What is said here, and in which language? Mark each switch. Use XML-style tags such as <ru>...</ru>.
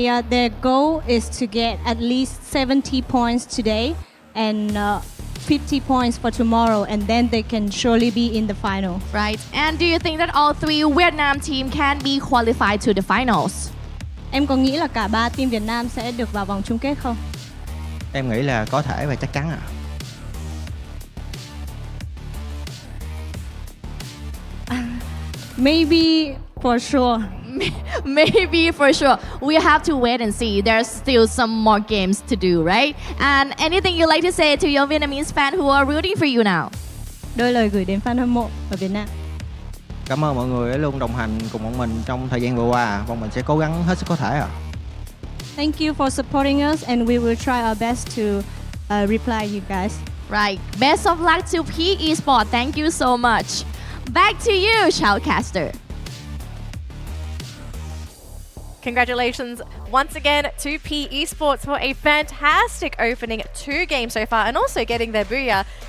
<en>Their goal is to get at least 70 points today and 50 points for tomorrow, and then they can surely be in the final. Right. And do you think that all 3 Vietnam team can be qualified to the finals?</en> <vi>Em có nghĩ là cả 3 team Việt Nam sẽ được vào vòng chung kết không? Em nghĩ là có thể và chắc chắn à.</vi> <en>Maybe for sure. Maybe for sure. We have to wait and see. There's still some more games to do, right? And anything you'd like to say to your Vietnamese fans who are rooting for you now?</en> <vi>Đôi lời gửi đến fan hâm mộ ở Việt Nam. Cảm ơn mọi người đã luôn đồng hành cùng bọn mình trong thời gian vừa qua. Bọn mình sẽ cố gắng hết sức có thể ạ.</vi> <en>Thank you for supporting us and we will try our best to reply you guys. Right. Best of luck to PE Esports. Thank you so much. Back to you, Shoutcaster. Congratulations once again to P Esports for a fantastic opening 2 games so far and also getting their booyah.</en>